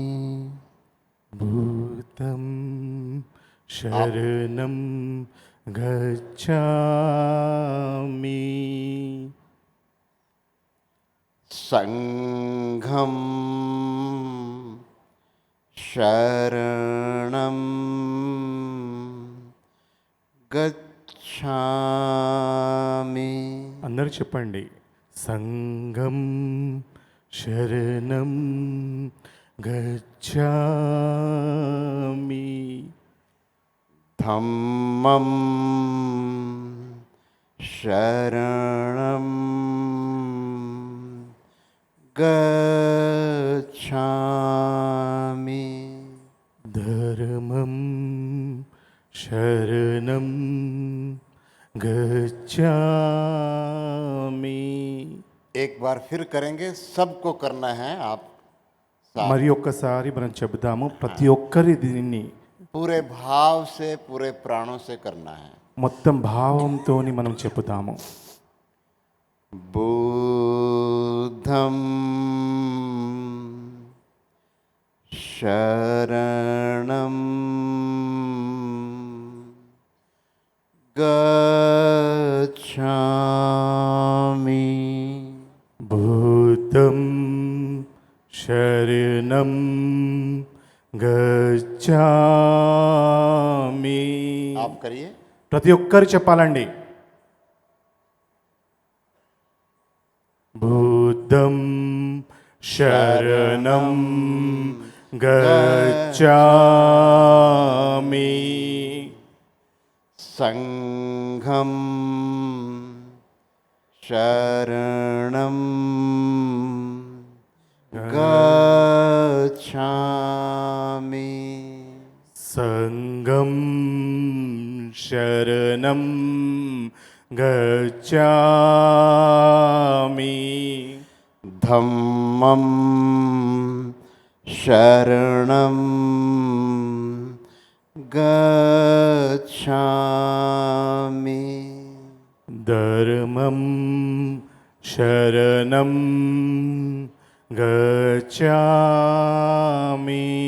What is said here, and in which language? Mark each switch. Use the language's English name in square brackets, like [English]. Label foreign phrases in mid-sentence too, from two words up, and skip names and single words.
[Pali] భూతం శరణం గచ్ఛామి, संघं शरणं गच्छामि। [Telugu] అందరూ చెప్పండి. [Pali] సంఘం శరణం గచ్ఛామి, धम्मं शरणं गच्छामि, ధర్మం శరణం గచ్ఛామి. [Hindi] एक बार फिर करेंगे, सबको करना है। आप साथ [Telugu] మరి ఒక్కసారి మనం చెబుదాము. ప్రతి ఒక్కరి దీన్ని [Hindi] पूरे भाव से, पूरे प्राणों से करना है। [Telugu] మొత్తం భావంతోని మనం చెబుతాము. [Pali] बुद्धं शरणं गच्छामि, భూతం శరణం గచ్ఛామి. [Hindi] आप करिए। [Telugu] ప్రతి ఒక్కరు చెప్పాలండి. [Pali] భూతం శరణం గచ్ఛామి, संघं शरणं गच्छामि, సంఘం శరణం గచ్ఛామి, धम्मं शरणं गच्छामि, ధర్మం శరణం గచ్ఛామి,